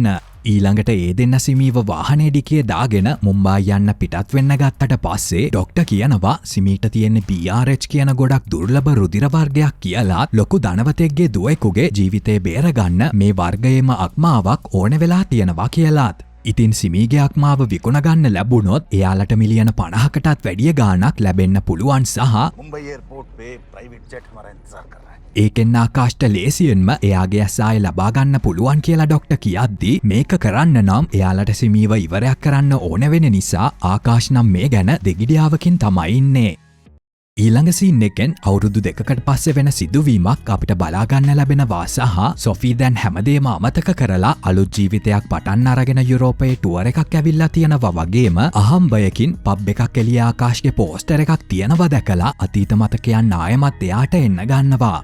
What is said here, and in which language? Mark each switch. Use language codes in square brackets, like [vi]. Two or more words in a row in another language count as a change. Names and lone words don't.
[si] ඊළඟට ඒ දෙන්න සිමීව වාහනේ ඩිකියේ දාගෙන මුම්බායි යන්න පිටත් වෙන්න ගත්තට පස්සේ ඩොක්ටර් කියනවා සිමීට තියෙන PRH කියන ගොඩක් දුර්ලභ රුධිර වර්ගයක් කියලා ලොකු ධනවතෙක්ගේ දුවෙකුගේ ජීවිතේ බේරගන්න මේ වර්ගයේම අක්මාවක් ඕන වෙලා තියෙනවා කියලාත්. ඉතින් සිමීගේ අක්මාව විකුණගන්න ලැබුණොත් එයාලට මිලියන 50කටත් වැඩිය ගාණක් ලැබෙන්න පුළුවන් සහ [hi] मुंबई एयरपोर्ट पे [en] private jet [hi] हमारा इंतजार कर रहा है. [si] ඒකෙන් ආකාශට ලේසියෙන්ම එයාගේ ඇසාය ලබා ගන්න පුළුවන් කියලා ඩොක්ටර් කියද්දී මේක කරන්න නම් එයාලට සිමීව ඉවරයක් කරන්න ඕන වෙන නිසා ආකාශ නම් මේ ගැන දෙගිඩියාවකින් තමයි ඉන්නේ. ඊළඟ සීන් එකෙන් අවුරුදු 2කට පස්සේ වෙන සිදුවීමක් අපිට බලා ගන්න ලැබෙනවා සහ සොෆී දැන් හැමදේම අමතක කරලා අලුත් ජීවිතයක් පටන් අරගෙන යුරෝපයේ ටුවර් එකක් ඇවිල්ලා තියෙනවා වගේම අහම්බයකින් පබ් එකක් එළිය ආකාශගේ පෝස්ටර් එකක් තියෙනවා දැකලා අතීත මතකයන් ආයෙමත් එයාට එන්න ගන්නවා.